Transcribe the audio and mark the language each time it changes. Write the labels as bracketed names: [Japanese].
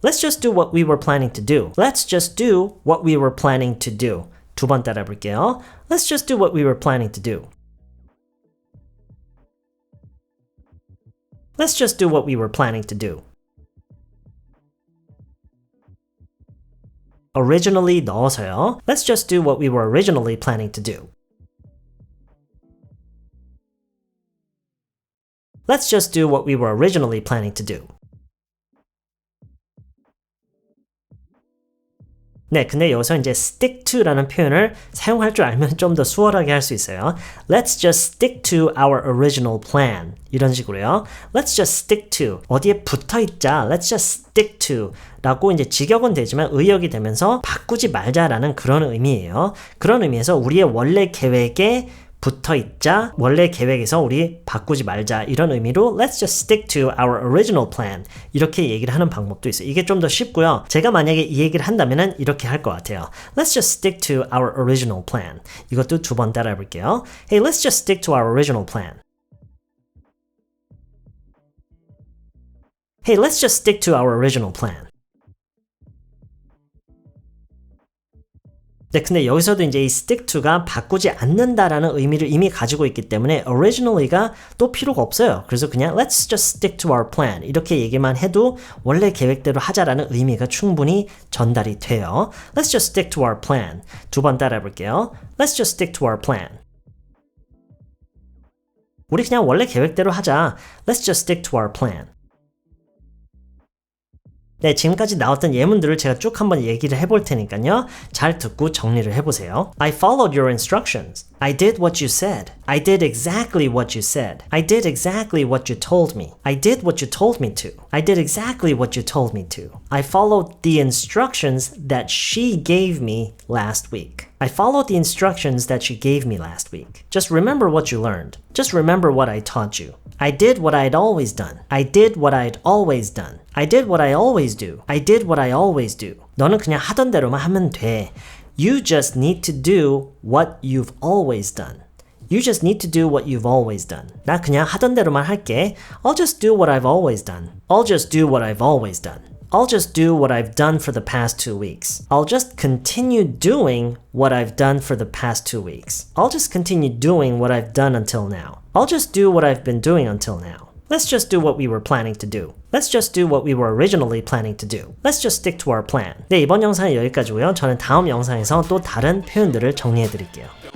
[English] Let's just do what we were planning to do. Let's just do what we were planning to do. [Korean] 두 번 따라 볼게요. [English] Let's just do what we were planning to do. Let's just do what we were planning to do. originally [Korean] 넣어서요. [English] Let's just do what we were originally planning to do. Let's just do what we were originally planning to do. [Korean] 네, 근데 여기서 이제 stick to라는 표현을 사용할 줄 알면 좀 더 수월하게 할 수 있어요. [English] Let's just stick to our original plan. [Korean] 이런 식으로요. [English] Let's just stick to. [Korean] 어디에 붙어 있자. [English] Let's just stick to. [Korean] 라고 이제 직역은 되지만 의역이 되면서 바꾸지 말자라는 그런 의미예요. 그런 의미에서 우리의 원래 계획에 붙어 있자, 원래 계획에서 우리 바꾸지 말자 이런 의미로 [English] Let's just stick to our original plan [Korean] 이렇게 얘기를 하는 방법도 있어요. 이게 좀 더 쉽고요. 제가 만약에 이 얘기를 한다면 이렇게 할 것 같아요. [English] Let's just stick to our original plan. [Korean] 이것도 두 번 따라해 볼게요. [English] Hey, let's just stick to our original plan. Hey, let's just stick to our original plan. [Korean] 네, 근데 여기서도 이제 이 stick to가 바꾸지 않는다라는 의미를 이미 가지고 있기 때문에 originally가 또 필요가 없어요. 그래서 그냥 [English] let's just stick to our plan [Korean] 이렇게 얘기만 해도 원래 계획대로 하자라는 의미가 충분히 전달이 돼요. [English] Let's just stick to our plan. [Korean] 두 번 따라해 볼게요. [English] Let's just stick to our plan. [Korean] 우리 그냥 원래 계획대로 하자. [English] Let's just stick to our plan. [Korean] 네, 지금까지 나왔던 예문들을 제가 쭉 한번 얘기를 해볼 테니까요. 잘 듣고 정리를 해보세요. [English] I followed your instructions. I did what you said. I did exactly what you said. I did exactly what you told me. I did what you told me to. I did exactly what you told me to. I followed the instructions that she gave me last week. I followed the instructions that she gave me last week. Just remember what you learned. Just remember what I taught you. I did what I'd always done. I did what I'd always done. I did what I always do. I did what I always do. [Korean] 너는 그냥 하던 대로만 하면 돼. [English] You just need to do what you've always done. You just need to do what you've always done. [Korean] 나 그냥 하던 대로만 할게. [English] I'll just do what I've always done. I'll just do what I've always done. I'll just do what I've done for the past 2 weeks. I'll just continue doing what I've done for the past 2 weeks. I'll just continue doing what I've done until now. I'll just do what I've been doing until now. Let's just do what we were planning to do. Let's just do what we were originally planning to do. Let's just stick to our plan. [Korean] 네, 이번 영상은 여기까지고요. 저는 다음 영상에서 또 다른 표현들을 정리해 드릴게요.